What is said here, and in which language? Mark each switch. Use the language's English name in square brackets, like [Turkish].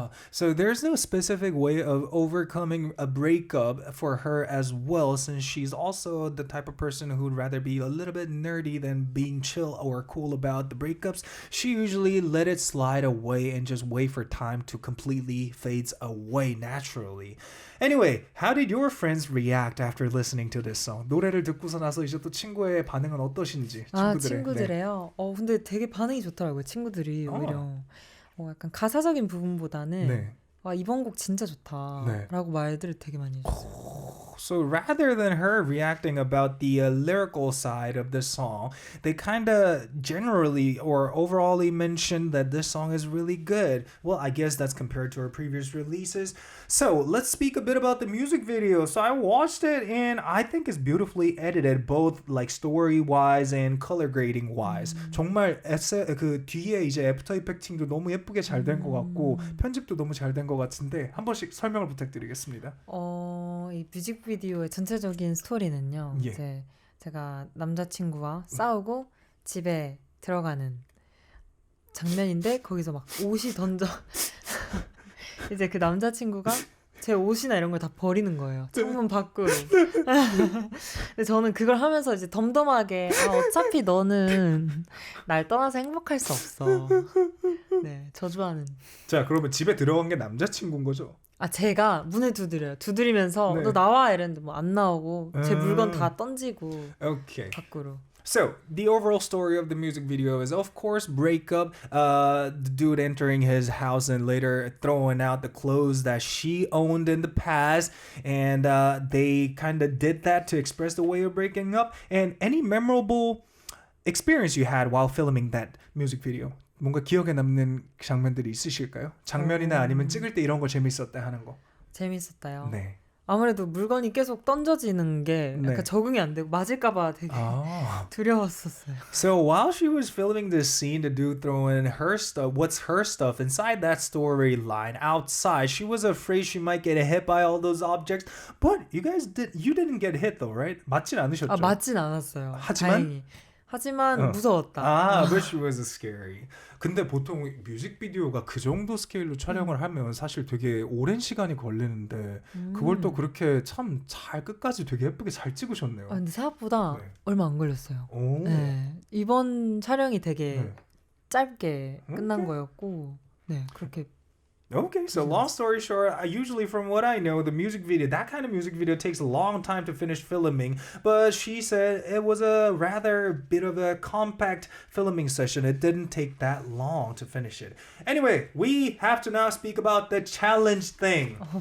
[English] So there's no specific way of overcoming a breakup for her as well, since she's also the type of person who'd rather be a little bit nerdy than being chill or cool about the breakups. She usually let it slide away and just wait for time to completely fades away naturally. Anyway, how did your friends react after listening to this song? [Korean] 노래를 듣고서 나서 이제 또 친구의 반응은 어떠신지. 친구들의요? 네. 근데 되게 반응이 좋더라고요. 친구들이 오히려. 약간 가사적인 부분보다는 네. 이번 곡 진짜 좋다라고 말들을 되게 많이 해줬어요. So rather than her reacting about the lyrical side of the song, they kind of generally or overallly mentioned that this song is really good. Well, I guess that's compared to her previous releases. So let's speak a bit about the music video. So I watched it and I think it's beautifully edited, both like story-wise and color grading-wise. 정말 그 뒤에 이제 애프터 이펙팅도 너무 예쁘게 잘 된 것 같고 편집도 너무 잘 된 것 같은데 한 번씩 설명을 부탁드리겠습니다. 이 뮤직비디오의 전체적인 스토리는요. 예. 이제 제가 남자친구와 싸우고 집에 들어가는 장면인데 거기서 막 옷이 던져 이제 그 남자친구가 제 옷이나 이런 걸 다 버리는 거예요. 창문 밖으로. 근데 저는 그걸 하면서 이제 덤덤하게 어차피 너는 날 떠나서 행복할 수 없어. 네, 저주하는. 자, 그러면 집에 들어간 게 남자친구인 거죠? 제가 문을 두드려요. 두드리면서 네. 너 나와 이랬는데 뭐 안 나오고 제 물건 다 던지고 [English] Okay. [Korean] 밖으로. [English] So, the overall story of the music video is, of course, breakup, the dude entering his house and later throwing out the clothes that she owned in the past, and they kind of did that to express the way of breaking up. And any memorable experience you had while filming that music video? [Korean] 뭔가 기억에 남는 장면들이 있으실까요? 장면이나 아니면 찍을 때 이런 거 재밌었다 하는 거. 재밌었다요. 네. 아무래도 물건이 계속 던져지는 게 약간 네. 적응이 안 되고 맞을까봐 되게 두려웠었어요. [English] So while she was filming this scene, the dude throwing her stuff, what's her stuff inside that storyline outside, she was afraid she might get hit by all those objects. But you didn't get hit though, right? [Korean] 맞진 않으셨죠? 맞진 않았어요. 하지만 무서웠다. [English] Which was scary. [Korean] 근데 보통 뮤직비디오가 그 정도 스케일로 촬영을 하면 사실 되게 오랜 시간이 걸리는데 그걸 또 그렇게 참 잘 끝까지 되게 예쁘게 잘 찍으셨네요. 근데 생각보다 네. 얼마 안 걸렸어요. 네. 이번 촬영이 되게 짧게 끝난 거였고 그렇게 [English] Okay, so long story short, usually from what I know, the music video, that kind of music video takes a long time to finish filming, but she said it was a rather bit of a compact filming session. It didn't take that long to finish it. Anyway, we have to now speak about the challenge thing.